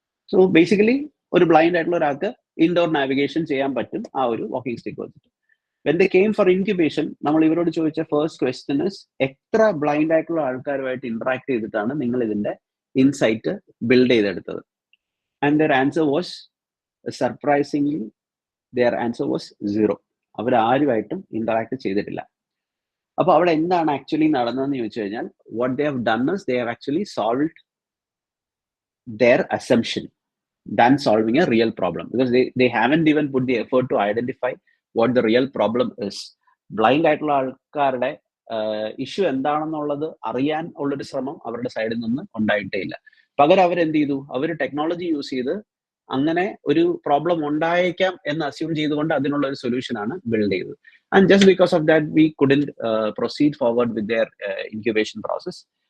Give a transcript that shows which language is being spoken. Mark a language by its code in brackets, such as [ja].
[ml] So basically ഒരു blind ആയിട്ടുള്ള ഒരാൾക്ക് ഇൻഡോർ നാവിഗേഷൻ ചെയ്യാൻ പറ്റും ആ ഒരു വാക്കിംഗ് സ്റ്റിക്ക് വെച്ചിട്ട്. [en] when they came for incubation, [ml] നമ്മൾ ഇവരോട് ചോദിച്ച [en] first question is, [ml] എത്ര ബ്ലൈൻഡ് ആയിട്ടുള്ള ആൾക്കാരുമായിട്ട് ഇന്ററാക്ട് ചെയ്തിട്ടാണ് നിങ്ങൾ ഇതിന്റെ ഇൻസൈറ്റ് ബിൽഡ് ചെയ്തെടുത്തത്? [en] and their answer was surprisingly, their answer was 0. [ml] Our ആരുമായിട്ടും interact ചെയ്തിട്ടില്ല. അപ്പൊ അവിടെ എന്താണ് ആക്ച്വലി നടന്നതെന്ന് ചോദിച്ചു കഴിഞ്ഞാൽ, [en] what they have done is they have actually solved their assumption than solving a real problem, because they haven't even put the effort to identify what the real problem is. [ml] Blind ആയിട്ടുള്ള ആൾക്കാരുടെ issue എന്താണെന്നുള്ളത് അറിയാൻ ഉള്ളൊരു ശ്രമം അവരുടെ സൈഡിൽ നിന്ന് ഉണ്ടായിട്ടേ ഇല്ല. പകരം അവരെന്ത് ചെയ്തു, അവർ ടെക്നോളജി യൂസ് ചെയ്ത് അങ്ങനെ ഒരു പ്രോബ്ലം ഉണ്ടായേക്കാം എന്ന് അസ്യൂം ചെയ്തുകൊണ്ട് അതിനുള്ള ഒരു സൊല്യൂഷൻ ആണ് ബിൽഡ് ചെയ്തത്. [en] And just because of that we couldn't proceed forward with their incubation process.